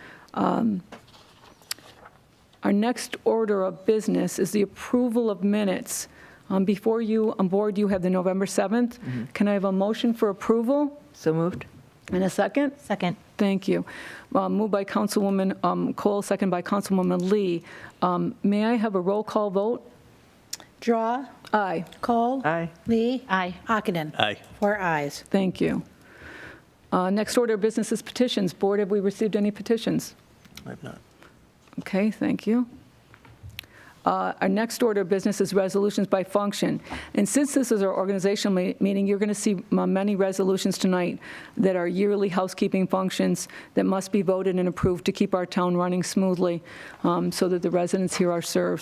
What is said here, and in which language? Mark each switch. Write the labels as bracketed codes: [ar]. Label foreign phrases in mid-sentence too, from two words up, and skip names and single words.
[en] Our next order of business is the approval of minutes. Before you, on board, you have the November 7th. Can I have a motion for approval? So moved. And a second? Second. Thank you. Moved by Councilwoman Kohl, second by Councilwoman Lee. May I have a roll call vote? Drawe. Aye. Kohl. Aye. Lee. Aye. Ockenden. Aye. 4 ayes. Thank you. Next order of business is petitions. Board, have we received any petitions? I have not. Okay, thank you. Our next order of business is resolutions by function. And since this is our organizational meeting, you're going to see many resolutions tonight that are yearly housekeeping functions that must be voted and approved to keep our town running smoothly so that the residents here are served.